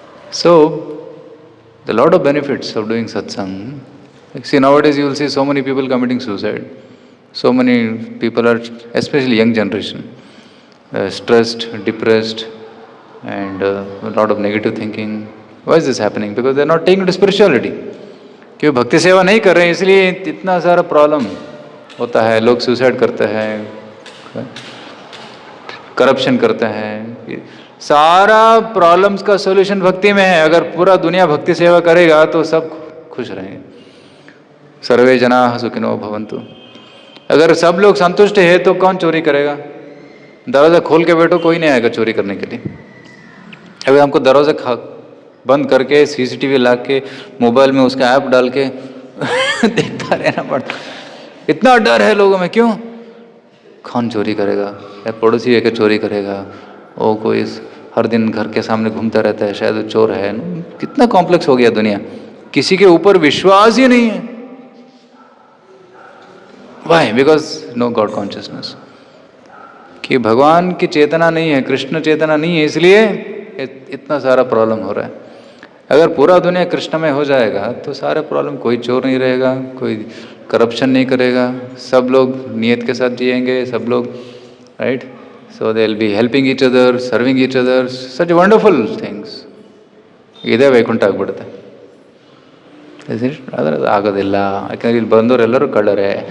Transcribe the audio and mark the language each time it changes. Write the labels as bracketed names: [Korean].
[English] So the lot of benefits of doing satsang. See, nowadays you will see so many people committing suicide. So many people are, especially young generation, stressed, depressed, and a lot of negative thinking. Why is this happening? Because they are not taking to spirituality. [Hindi] क्यों भक्ति सेवा नहीं कर रहे हैं, इसलिए इतना सारा प्रॉब्लम होता है. लोग सुसाइड करते हैं, करप्शन करते हैं. सारा प्रॉब्लम्स का सॉल्यूशन भक्ति में है. अगर पूरा दुनिया भक्ति सेवा करेगा तो सब खुश रहेंगे. [Sanskrit] सर्वे जनाः सुखिनो भवन्तु. [Hindi] अगर सब लोग संतुष्ट है तो कौन चोरी करेगा? दरवाज़ा खोल के बैठो, कोई नहीं आएगा चोरी करने के लिए. अभी हमको दरवाज़ा बंद करके सीसीटीवी ला के मोबाइल में उसका ऐप डाल के देखता रहना पड़ता. इतना डर है लोगों में. क्यों? कौन चोरी करेगा, या पड़ोसी है कि चोरी करेगा, वो कोई हर दिन घर के सामने घूमता रहता है, शायद वो चोर है. कितना कॉम्प्लेक्स हो गया दुनिया, किसी के ऊपर विश्वास ही नहीं है. [English] Why? Because no God consciousness. [Hindi] कि भगवान की चेतना नहीं है, कृष्ण चेतना नहीं है, इसलिए इतना सारा प्रॉब्लम हो रहा है. अगर पूरा दुनिया कृष्ण में हो जाएगा तो सारे प्रॉब्लम, कोई चोर नहीं रहेगा, कोई करप्शन नहीं करेगा, सब लोग नियत के साथ जिएंगे, सब लोग, right. [English] So they will be helping each other, serving each other, such wonderful things. [Kannada] ಇದೇ ವೈಕುಂಠ ಆಗ್ಬಿಡುತ್ತೆ. ಆದರೆ ಅದು ಆಗೋದಿಲ್ಲ, ಯಾಕಂದ್ರೆ ಇಲ್ಲಿ ಬಂದವರೆಲ್ಲರೂ ಕಳ್ಳರೇ.